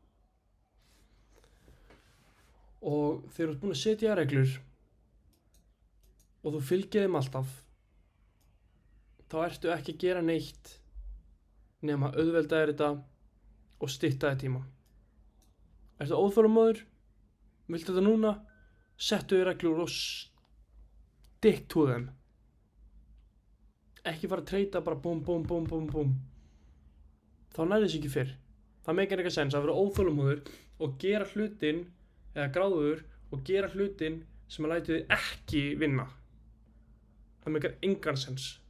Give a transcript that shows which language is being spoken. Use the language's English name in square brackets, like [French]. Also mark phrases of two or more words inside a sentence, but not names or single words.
[Icelandic] Og þegar þú ert búinn að setja reglur og þú fylgir þeim alltaf, þá ertu ekki að gera neitt nema auðvelda þér þetta og stytta þér tíma. Ertu óþolinmóður? Viltu þetta núna? Settu þér reglur og [English] stick to them. [Icelandic] Ekki fara að treyta bara búm. Þá nærðu þess ekki fyrr. Það meikar eitthvað sens að vera óþolinmóður og gera hlutin eða gráður og gera hlutin sem að lætu þig ekki vinna. Það meikar engan sens.